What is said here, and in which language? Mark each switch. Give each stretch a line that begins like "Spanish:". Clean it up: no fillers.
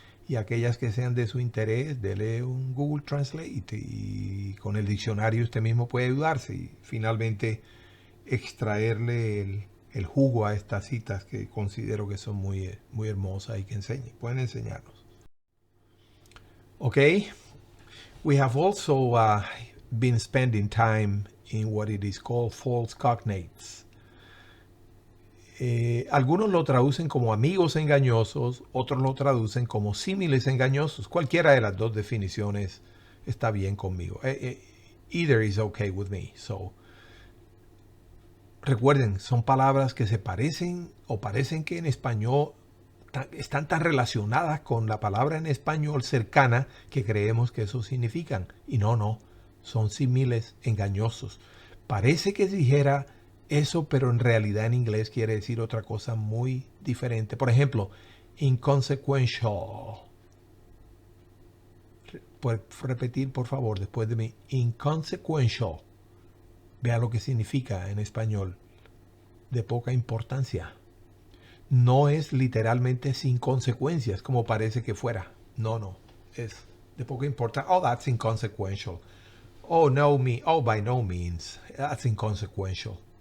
Spanish: Y aquellas que sean de su interés, dele un Google Translate y con el diccionario usted mismo puede ayudarse y finalmente extraerle el jugo a estas citas que considero que son muy, muy hermosas y que pueden enseñarnos.
English: Okay, we have also been spending time in what it is called false cognates.
Spanish: Algunos lo traducen como amigos engañosos, otros lo traducen como símiles engañosos. Cualquiera de las dos definiciones está bien conmigo.
English: Either is okay with me.
Spanish: So, recuerden, son palabras que se parecen o parecen que en español están tan relacionadas con la palabra en español cercana que creemos que eso significan. Y no, son símiles engañosos. Parece que dijera eso, pero en realidad en inglés quiere decir otra cosa muy diferente. Por ejemplo, inconsequential. ¿Puede repetir, por favor, después de mí? Inconsequential. Vea lo que significa en español. De poca importancia. No es literalmente sin consecuencias, como parece que fuera. No. Es de poca importancia.
English: Oh, that's inconsequential. Oh, by no means. That's inconsequential.